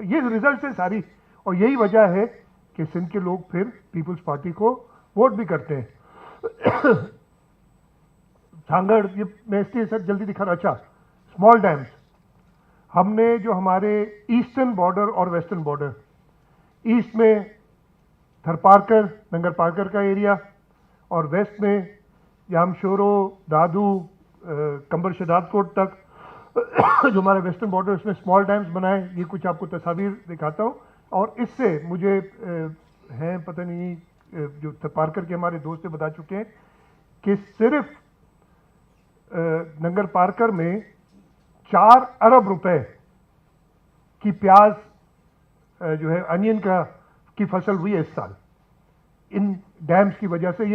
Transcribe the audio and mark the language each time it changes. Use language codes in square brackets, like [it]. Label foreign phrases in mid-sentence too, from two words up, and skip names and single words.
[ur] یہ رزلٹ ہے ساری، اور یہی وجہ ہے کہ سندھ کے لوگ پھر پیپلز پارٹی کو ووٹ بھی کرتے ہیں. سانگھڑ، یہ میں اس لیے سر جلدی دکھا رہا، اچھا [en] small dams, [ur] ہم نے جو ہمارے [en] eastern border [ur] और [en] western border, [ur] ایسٹ میں تھرپارکر، ننگر پارکر کا ایریا، اور ویسٹ میں یامشورو، دادو، قمبر شہدادکوٹ تک جو ہمارا [en] western border, [ur] उसमें [en] small dams [ur] बनाए। یہ کچھ آپ کو تصویر دکھاتا ہوں۔ اور اس سے مجھے ہیں پتا نہیں جو تھپارکر کے ہمارے دوست سے بتا چکے ہیں کہ صرف ننگر پارکر میں 4 ارب روپے کی پیاز جو ہے انین کا کی فصل ہوئی ہے اس سال ان ڈیمز کی وجہ سے.